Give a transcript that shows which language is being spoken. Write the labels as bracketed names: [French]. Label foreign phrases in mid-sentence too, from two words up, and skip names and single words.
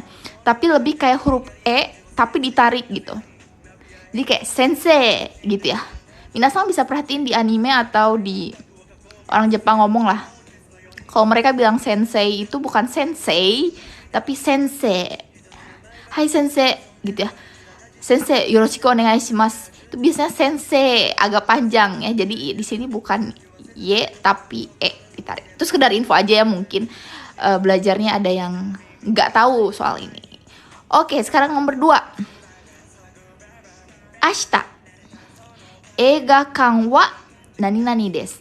[Indonesian] Tapi lebih kayak huruf e tapi ditarik gitu. Jadi kayak sensei gitu ya. Minasang bisa perhatiin di anime atau di orang Jepang ngomong lah. Kalau mereka bilang sensei itu bukan sensei, tapi sensei. Hai sensei gitu ya. [Japanese] 先生よろしくお願いします. [Indonesian] Itu biasanya sensei agak panjang ya. Jadi di sini bukan y tapi e ditarik. Itu sekedar info aja ya, mungkin belajarnya ada yang nggak tahu soal ini. Oke, sekarang nomor 2. Ashita. [Japanese] 映画館は何何です.